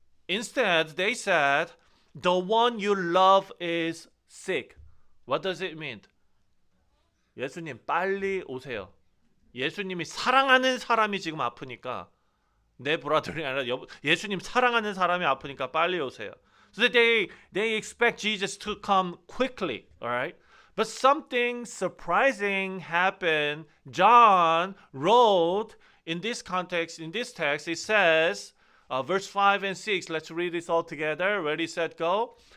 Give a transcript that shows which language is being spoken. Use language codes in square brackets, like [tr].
[en] Instead, they said, the one you love is sick. What does it mean? [ko] 예수님 빨리 오세요. 예수님이 사랑하는 사람이 지금 아프니까 내 브라더이 아니라 예수님 사랑하는 사람이 아프니까 빨리 오세요. [en] So they expect Jesus to come quickly, all right? But something surprising happened. John wrote in this context, in this text, it says, verse 5 and 6, let's read this all together. Ready, set, go.